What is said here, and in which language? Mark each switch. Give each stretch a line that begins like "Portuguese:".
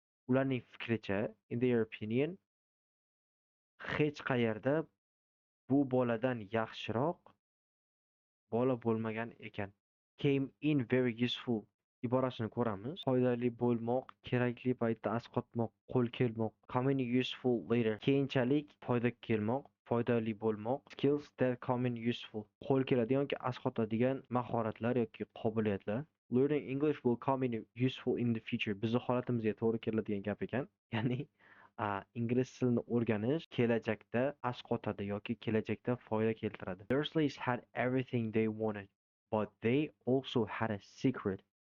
Uzbek: Ularning fikricha,
English: in their opinion,
Uzbek: hech qayerda bu boladan yaxshiroq bola bo'lmagan ekan.
English: Came in very useful
Uzbek: iborasini ko'ramiz. Foydali bo'lmoq, kerakli paytda asqotmoq, qo'l kelmoq.
English: Come in useful later.
Uzbek: Keyinchalik foyda kelmoq, foydali bo'lmoq.
English: Skills that come in useful.
Uzbek: Qo'l keladigan yoki asqotadigan mahoratlar yoki qobiliyatlar.
English: Learning English will come in useful in the future.
Uzbek: Bizni holatimizga to'g'ri keladigan gap ekan. Ya'ni ingliz tilini o'rganish kelajakda asqotadi yoki kelajakda foyda keltiradi.
English: Dursleys had everything they wanted, but they also had a secret.